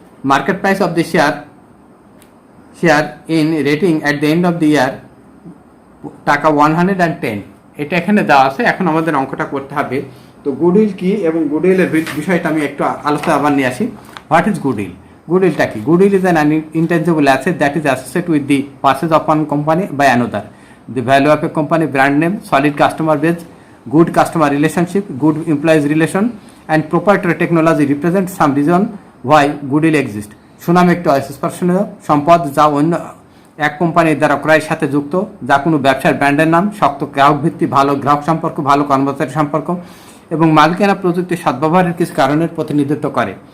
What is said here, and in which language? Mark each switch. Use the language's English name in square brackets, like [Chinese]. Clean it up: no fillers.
[English] Market price of the share in rating at the end of the year টাকা 110। [Bangla] এটা এখানে দেওয়া আছে। এখন আমাদের অঙ্কটা করতে হবে। তো গুডউইল কি এবং গুডউইলের বিষয়টা আমি একটু আলোচনা আবার নিয়ে আসি। [English] What is goodwill? [Bangla] Goodwill কি? [English] Goodwill is an intangible asset that is associated with the purchase of one company by another. The value of a company, brand name, solid customer base, good customer relationship, good employees relation, and proprietary technology represent some reason why goodwill exists. [Bangla] সুনাম একটি অস্পর্শনীয় সম্পদ যা অন্য এক কোম্পানির দ্বারা ক্রয়ের সাথে যুক্ত, যা কোনো ব্যবসার ব্র্যান্ডের নাম, শক্ত গ্রাহক ভিত্তি, ভালো গ্রাহক সম্পর্ক, ভালো কর্মচারী সম্পর্ক এবং মালিকানা প্রযুক্তির সদ্ব্যবহারের কিছু কারণের প্রতিনিধিত্ব করে।